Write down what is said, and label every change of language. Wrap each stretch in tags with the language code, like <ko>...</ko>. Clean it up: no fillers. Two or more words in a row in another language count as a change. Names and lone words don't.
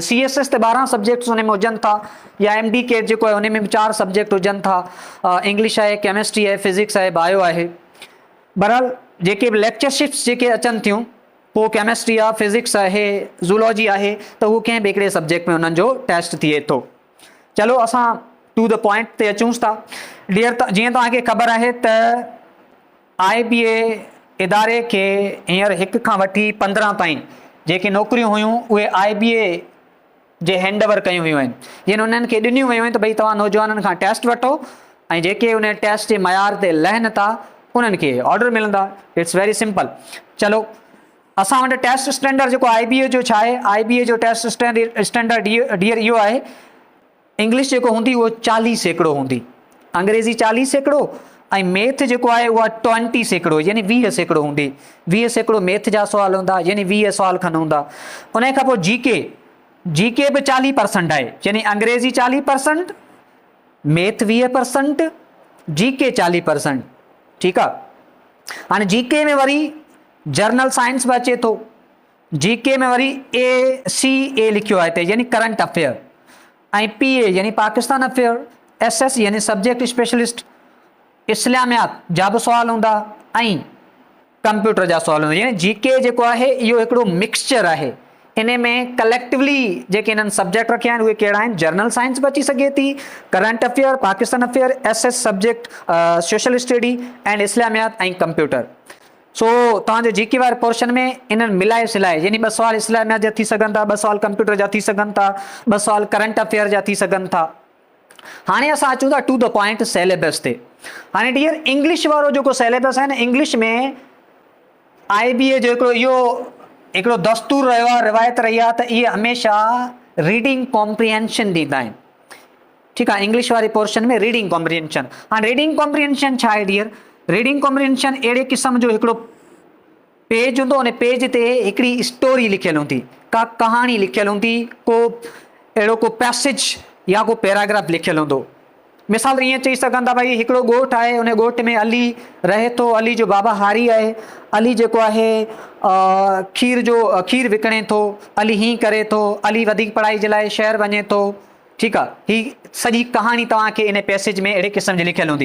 <sd>CSS ते 12 सब्जेक्ट्स हुन में हुजनि था, या MD कैट जेको आहे हुन में बि 4 सब्जेक्ट हुजनि था, इंग्लिश आहे, केमिस्ट्री आहे, फिज़िक्स आहे, बायो आहे। बहरहाल जेके बि लेक्चरशिप्स जेके अचनि थियूं, पोइ केमिस्ट्री आहे, फिज़िक्स आहे, ज़ूलॉजी आहे, त उहो कंहिं बि हिकिड़े सब्जेक्ट में उन्हनि जो टेस्ट थिए थो। चलो असां</sd> <en>to the point</en> <sd>ते अचूं था। डियर जीअं तव्हांखे ख़बर आहे त IBA इदारे खे हींअर 1 खां वठी 15 ताईं जेके नौकरियूं हुयूं उहे IBA जे हैंडओवर कयूं वियूं आहिनि, यानी उन्हनि खे ॾिनियूं वियूं आहिनि त भई तव्हां नौजवाननि खां टेस्ट वठो ऐं जेके उन टेस्ट जे मयार ते लहनि था उन्हनि खे ऑर्डर मिलंदा।</sd> <en>It's very simple.</en> <sd>चलो असां वटि</sd> <en>test standard</en> <sd>जेको IBA जो छा आहे, IBA जो</sd> <en>test standard</en> <sd>डियर इहो आहे, इंग्लिश जेको हूंदी उहो 40 सैकड़ो हूंदी। अंग्रेज़ी 40 सैकड़ो ऐं मैथ जेको आहे उहा 20 सैकड़ो यानी 20 सैकड़ो हूंदी। 20 सैकड़ो मैथ जा सुवाल हूंदा यानी 20 सुवाल खनि हूंदा। उन खां पोइ जीके बि 40% आहे यानी अंग्रेज़ी 40%, मैथ 20%, जीके 40%। ठीकु आहे। हाणे जीके में वरी</sd> <en>general science</en> <sd>बि अचे थो। जीके में वरी ACA लिखियो आहे हिते यानी</sd> <en>current affair,</en> <sd>ऐं PA यानी</sd> <en>Pakistan affair,</en> <sd>SS यानी</sd> <en>subject specialist,</en> <sd>इस्लामियात जा बि सुवाल हूंदा ऐं कंप्यूटर जा सुवाल हूंदा। यानी जीके जेको आहे इहो हिकिड़ो मिक्सचर आहे। इन में कलेक्टिवली जेके इन्हनि सब्जेक्ट रखिया आहिनि उहे कहिड़ा आहिनि?</sd> <en>general science</en> <sd>बि अची सघे थी,</sd> <en>current affair, Pakistan affair, SS subject social study and Islamiyat</en> <sd>ऐं कंप्यूटर। सो तव्हांजो जीके वारे पोर्शन में इन्हनि मिलाए सिलाए यानी 2 सुवाल इस्लामियात जा थी सघनि था, 2 सुवाल कंप्यूटर जा थी सघनि था, 2 सुवाल</sd> <en>current affair</en> <sd>जा थी सघनि था। हाणे असां अचूं था</sd> <en>to the point syllabus</en> <sd>ते। हाणे डियर इंग्लिश वारो जेको सिलेबस आहे न, इंग्लिश में IBA जो हिकिड़ो दस्तूर रहियो आहे, रिवायत रही आहे त इहे हमेशह</sd> <en>reading comprehension</en> <sd>ॾींदा आहिनि। ठीकु आहे। इंग्लिश वारे पोर्शन में</sd> <en>reading comprehension.</en> <sd>हाणे</sd> <en>reading comprehension</en> <sd>छा आहे डियर?</sd> <en>reading comprehension</en> <sd>अहिड़े क़िस्म जो हिकिड़ो पेज हूंदो, उन पेज ते हिकिड़ी स्टोरी लिखियलु हूंदी, का कहाणी लिखियलु हूंदी, अहिड़ो को पैसेज या को पैराग्राफ लिखियलु हूंदो। मिसाल ईअं चई सघनि था भई हिकिड़ो ॻोठु आहे, उन ॻोठ में अली रहे थो, अली जो बाबा हारी आहे, अली जेको आहे खीर विकिणे थो, अली हीअं करे थो, अली वधीक पढ़ाई जे लाइ शहर वञे थो। ठीकु आहे। ही सॼी कहाणी तव्हांखे इन पैसेज में अहिड़े क़िस्म जी लिखियलु हूंदी।</sd>